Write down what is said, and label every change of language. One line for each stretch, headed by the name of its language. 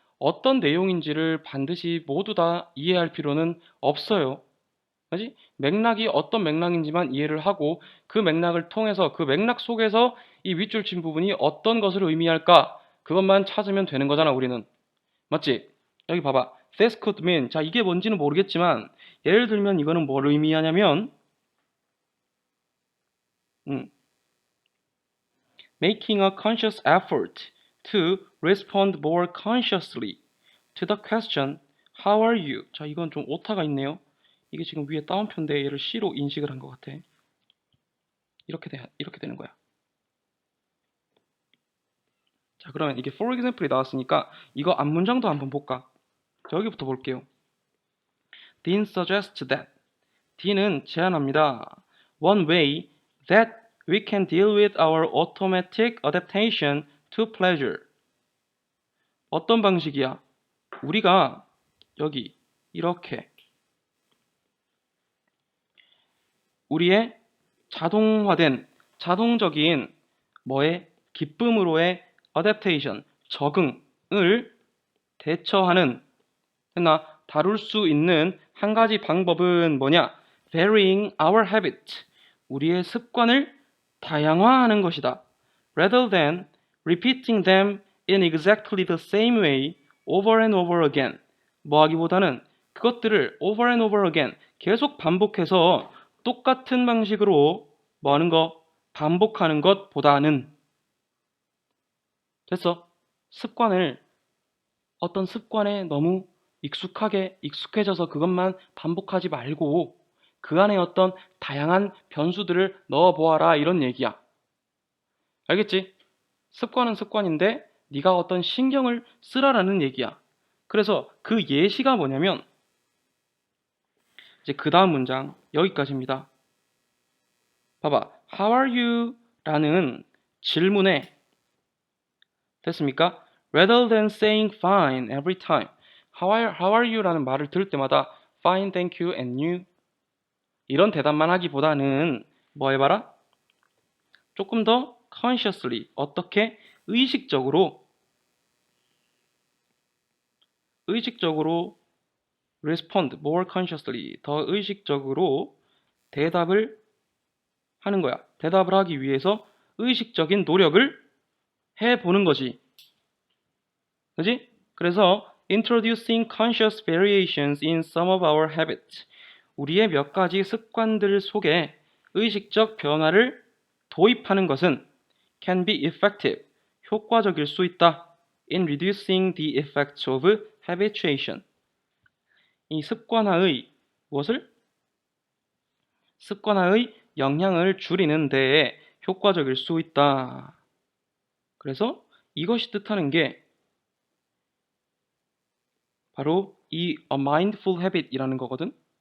Korean: 어떤 내용인지를 반드시 모두 다 이해할 필요는 없어요. 그지? 맥락이 어떤 맥락인지만 이해를 하고 그 맥락을 통해서 그 맥락 속에서 이 윗줄 친 부분이 어떤 것을 의미할까? 그것만 찾으면 되는 거잖아, 우리는. 맞지? 여기 봐봐.
English: This could mean.
Korean: 자, 이게 뭔지는 모르겠지만 예를 들면 이거는 뭘 의미하냐면 음,
English: making a conscious effort to respond more consciously to the question How are you?
Korean: 자, 이건 좀 오타가 있네요. 이게 지금 위에 따옴표인데 얘를 C로 인식을 한 것 같아. 이렇게 되는 거야. 자, 그러면 이게 for example이 나왔으니까 이거 앞문장도 한번 볼까? 자, 여기부터 볼게요.
English: Dean suggests that.
Korean: Dean은 제안합니다.
English: One way that we can deal with our automatic adaptation to pleasure.
Korean: 어떤 방식이야? 우리가 여기 이렇게 우리의 자동화된 자동적인 뭐의 기쁨으로의 adaptation 적응을 대처하는 했나 다룰 수 있는 한 가지 방법은 뭐냐?
English: varying our habit
Korean: 우리의 습관을 다양화하는 것이다.
English: rather than repeating them in exactly the same way over and over again.
Korean: 뭐 하기보다는 그것들을
English: over and over again
Korean: 계속 반복해서 똑같은 방식으로 뭐 하는 거 반복하는 것보다는 됐어. 습관을 어떤 습관에 너무 익숙해져서 그것만 반복하지 말고 그 안에 어떤 다양한 변수들을 넣어보아라 이런 얘기야. 알겠지? 습관은 습관인데 네가 어떤 신경을 쓰라라는 얘기야. 그래서 그 예시가 뭐냐면 이제 그 다음 문장 여기까지입니다. 봐봐.
English: How are you?
Korean: 라는 질문에 됐습니까?
English: Rather than saying fine every time. How are you?
Korean: 라는 말을 들을 때마다
English: fine, thank you, and you
Korean: 이런 대답만 하기보다는 뭐 해봐라? 조금 더 consciously 어떻게 의식적으로
English: respond more consciously
Korean: 더 의식적으로 대답을 하는 거야. 대답을 하기 위해서 의식적인 노력을 해보는 거지. 그지?
English: 그래서 introducing conscious variations in some of our habits
Korean: 우리의 몇 가지 습관들 속에 의식적 변화를 도입하는 것은
English: can be effective
Korean: 효과적일 수 있다.
English: in reducing the effects of habituation
Korean: 이 습관화의 무엇을? 습관화의 영향을 줄이는 데에 효과적일 수 있다. 그래서 이것이 뜻하는 게 바로 이
English: a mindful habit
Korean: 이라는 거거든.